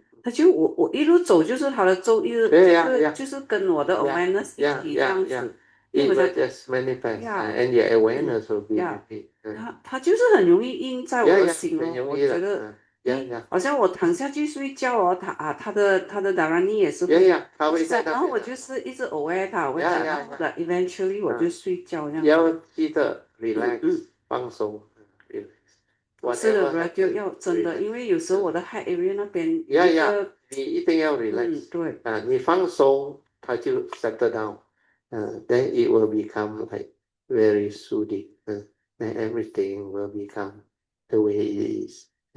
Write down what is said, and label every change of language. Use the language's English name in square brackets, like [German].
[Chinese] 他就我一路走就是他的咒，就是跟我的 awareness 一起这样子。 [English] It will just manifest, and your awareness will be happy. [Chinese] 他就是很容易印在我的心哦，我觉得，好像我躺下去睡觉哦，他的达拉尼也是会，然后我就是一直 aware 他，然后 eventually 我就睡觉这样。要记得 relax，放松。是的，就要真的，因为有时候我的 heart area 那边你一定要 relax。对。你放松，它就 settle down。 [English] Then it will become like very soothing. Then everything will become the way it is.